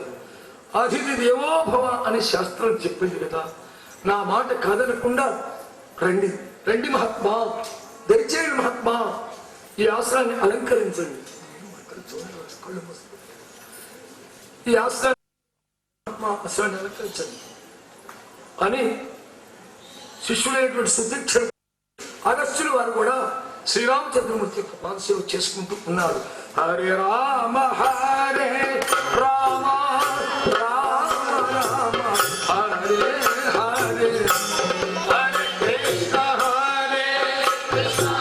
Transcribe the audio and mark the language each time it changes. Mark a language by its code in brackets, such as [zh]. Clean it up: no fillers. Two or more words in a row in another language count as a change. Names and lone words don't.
[sa] అతిథి దేవోభవ [te] అని శాస్త్రం చెప్పింది కదా, నా మాట కాదనకుండా రండి రండి మహాత్మా, దయచేయండి మహాత్మా, ఈ ఆశ్రయాన్ని అలంకరించండి, ఈ ఆశ్రయాన్ని అలంకరించండి అని శిష్యుడైనటువంటి సుదీక్ష అగస్త్యులు వారు కూడా శ్రీరామచంద్రమూర్తి యొక్క పాదసేవ చేసుకుంటూ ఉన్నారు. [sa] హరే రామ హరే రామ రామ రామ హరే హరే, హరే కృష్ణ హరే కృష్ణ